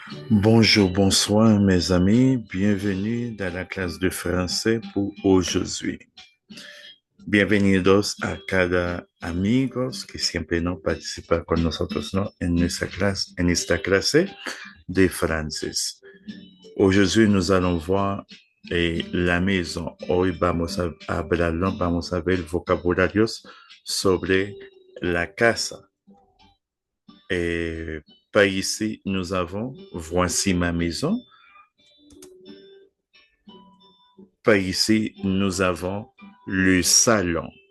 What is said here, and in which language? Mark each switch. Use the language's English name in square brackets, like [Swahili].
[French] Bonjour, bonsoir mes amis, bienvenue dans la clase de français pour aujourd'hui. [Spanish] Bienvenidos a cada amigos que siempre no participa con nosotros, ¿no? En esta clase de francés. [French] Aujourd'hui, nous allons voir la maison. [Spanish] Hoy vamos a ver vocabularios sobre la casa. [French] Par ici, nous avons voici ma maison. Par ici, nous avons le salon.